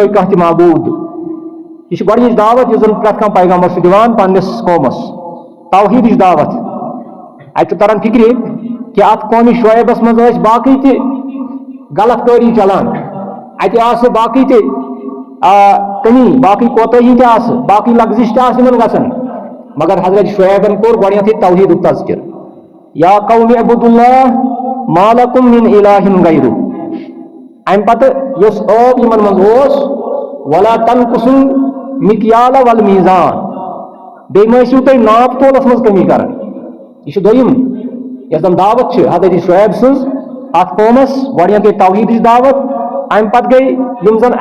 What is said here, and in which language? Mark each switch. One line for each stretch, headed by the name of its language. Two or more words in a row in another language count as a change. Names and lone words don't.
Kashmiri: کانٛہہ تہِ معبوٗد یہ چھِ گۄڈنِچ دعوت یُس زن پرٛٮ۪تھ کانٛہہ پیغمبر چھُ دِوان پننِس قومس توحیٖدٕچ دعوت اتہِ چھُ تران فکرِ کہ اتھ قومہِ شعیبس منٛز ٲسۍ باقٕے تہِ غلط کٲری چلان اتہِ آسہٕ باقٕے تہِ کٔمی باقٕے کوتٲہی تہِ آسہٕ باقٕے لغزش تہِ آسہٕ یِمن گژھان مگر حضرت شعیبن کوٚر گۄڈنیتھٕے توحیٖدُک تذکر
Arabic: یا قوم اعبدوا اللہ ما لکم من الہ غیرہ
Kashmiri: امہِ پتہٕ یُس ٲب یِمن منٛز اوس
Arabic: ولا تنقصوا المکیال والمیزان
Kashmiri: بیٚیہِ مہ ٲسِو تُہۍ ناپ تولس منٛز کٔمی کران یہ چھُ دوٚیِم یۄس زن دعوت چھِ حضرت شعیب سٕنٛز اتھ قومس گۄڈنیتھ گٔے توحیٖدٕچ دعوت امہِ پتہٕ گٔے یِم زن